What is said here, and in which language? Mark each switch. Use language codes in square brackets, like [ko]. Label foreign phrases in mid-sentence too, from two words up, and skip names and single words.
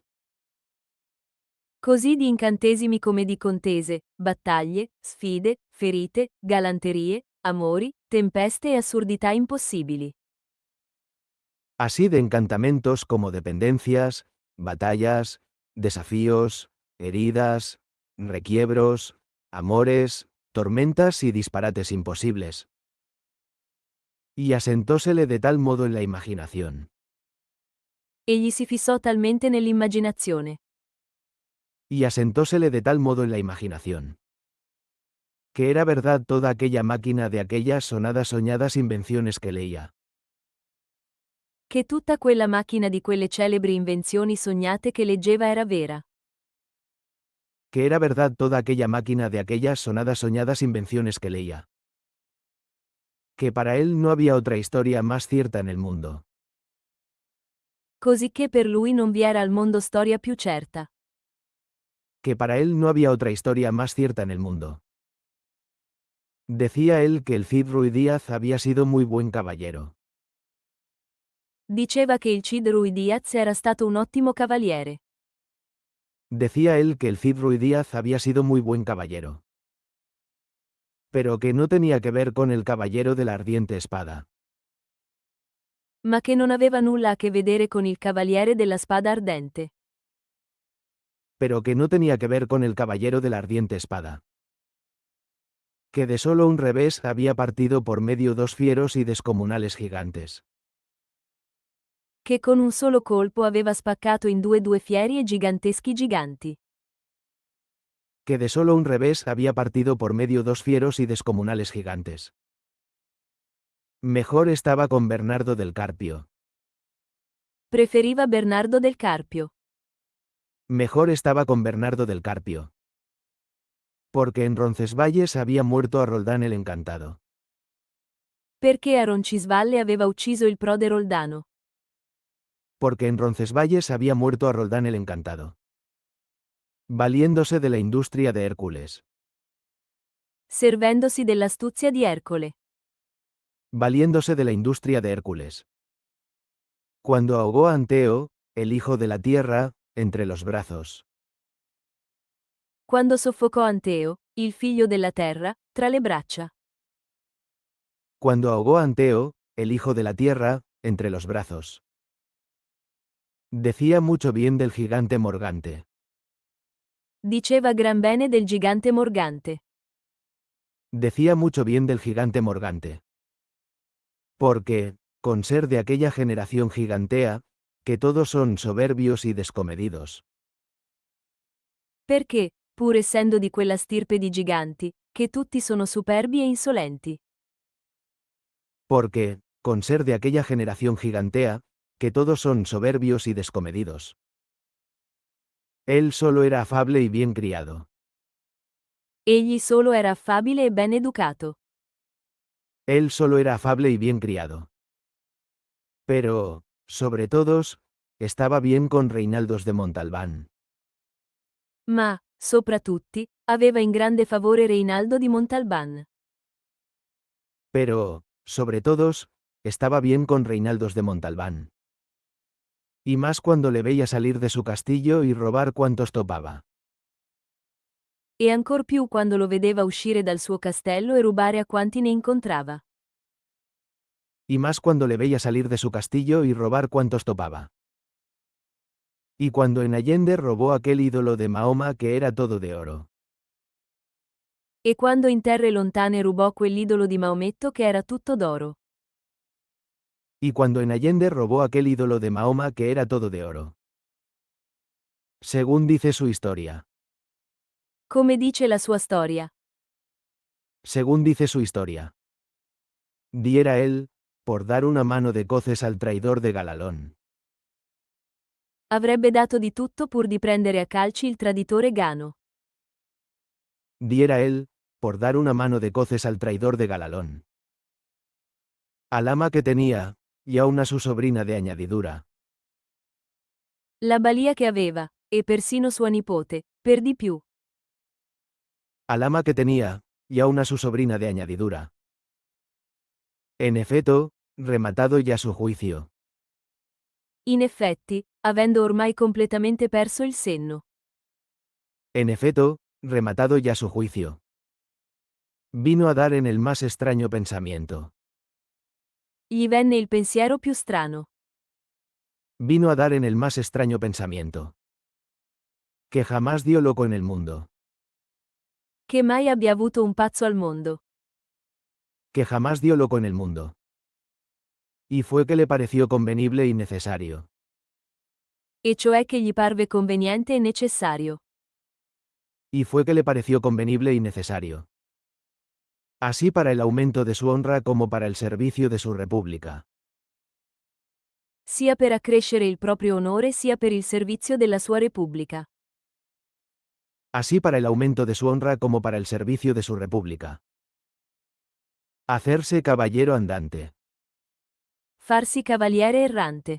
[it] Così di incantesimi come di contese, battaglie, sfide, ferite, galanterie, amori, tempeste e assurdità impossibili. [es] Así de encantamentos como dependencias, batallas, desafíos, heridas, requiebros, amores, tormentas y disparates imposibles. Y asentósele de tal modo en la imaginación, [it] E gli si fissò talmente nell'immaginazione, [es] y asentósele de tal modo en la imaginación, que era verdad toda aquella máquina de aquellas soñadas invenciones que leía, [it] che tutta quella macchina di quelle celebri invenzioni sognate che leggeva era vera, [es] que era verdad toda aquella máquina de aquellas soñadas invenciones que leía, que para él no había otra historia más cierta en el mundo, [it] cosicché per lui non vi era al mondo storia più certa, [es] que para él no había otra historia más cierta en el mundo. Decía él que el Cid Ruy Díaz había sido muy buen caballero. [it] diceva che il Cid Ruy Diaz era stato un ottimo cavaliere, [es] Decía él que el Cid Ruy Díaz había sido muy buen caballero. Pero que no tenía que ver con el caballero de la ardiente espada. [it] ma che non aveva nulla a che vedere con il cavaliere della spada ardente, [es] Pero que no tenía que ver con el caballero de la ardiente espada. Que de solo un revés había partido por medio dos fieros y descomunales gigantes. [it] che con un solo colpo aveva spaccato in due fieri e giganteschi giganti, [es] Que de solo un revés había partido por medio dos fieros y descomunales gigantes. Mejor estaba con Bernardo del Carpio. [it] preferiva Bernardo del Carpio, [es] Mejor estaba con Bernardo del Carpio. Porque en Roncesvalles había muerto a Roldán el Encantado. [it] perché a Roncisvalle aveva ucciso il prode Roldano, [es] Porque en Roncesvalles había muerto a Roldán el Encantado. Valiéndose de la industria de Hércules. [it] servendosi dell'astuzia di Ercole, [es] Valiéndose de la industria de Hércules. Cuando ahogó a Anteo, el hijo de la tierra, entre los brazos. [it] quando soffocò Anteo, il figlio della terra, tra le braccia, [es] Cuando ahogó a Anteo, el hijo de la tierra, entre los brazos. Decía mucho bien del gigante Morgante. [it] diceva gran bene del gigante Morgante, [es] Decía mucho bien del gigante Morgante. Porque, con ser de aquella generación gigantea, que todos son soberbios y descomedidos. [it] perché, pur essendo di quella stirpe di giganti, che tutti sono superbi e insolenti, [es] Porque, con ser de aquella generación gigantea, que todos son soberbios y descomedidos. Él solo era afable y bien criado. [it] Egli solo era affabile e ben educato. [es] Él solo era afable y bien criado. Pero, sobre todos, estaba bien con Reinaldos de Montalbán. [it] Ma, sopra tutti, aveva in grande favore Reinaldo di Montalbán. [es] Pero, sobre todos, estaba bien con Reinaldos de Montalbán. Y más cuando le veía salir de su castillo y robar cuantos topaba. [it] E ancor più quando lo vedeva uscire dal suo castello e rubare a quanti ne incontrava. [es] Y más cuando le veía salir de su castillo y robar cuantos topaba. Y cuando en Allende robó aquel ídolo de Mahoma que era todo de oro. [it] E quando in terre lontane rubò quell'idolo di Maometto che era tutto d'oro. [es] Y cuando en Allende robó aquel ídolo de Mahoma que era todo de oro. Según dice su historia. [it] Come dice la sua storia. [es] Según dice su historia. Diera él, por dar una mano de coces al traidor de Galalón. [it] Avrebbe dato di tutto pur di prendere a calci il traditore Gano. [es] Diera él, por dar una mano de coces al traidor de Galalón. Al ama que tenía, y aun a su sobrina de añadidura. [it] La balia che aveva, e persino sua nipote, per di più. [es] Al ama que tenía, y aun a su sobrina de añadidura. En efecto, rematado ya su juicio. [it] In effetti, avendo ormai completamente perso il senno. [es] En efecto, rematado ya su juicio. Vino a dar en el más extraño pensamiento. [it] Gli venne il pensiero più strano. [es] Vino a dar en el más extraño pensamiento. Que jamás dio loco en el mundo. [it] Che mai abbia avuto un pazzo al mondo. [es] Que jamás dio loco en el mundo. Y fue que le pareció convenible y necesario. [it] E cioè che gli parve conveniente e necessario. [es] Y fue que le pareció convenible y necesario. Así para el aumento de su honra como para el servicio de su república. [it] Sia per accrescere il proprio onore sia per il servizio della sua Repubblica. [es] Así para el aumento de su honra como para el servicio de su república. Hacerse caballero andante. [it] Farsi cavaliere errante.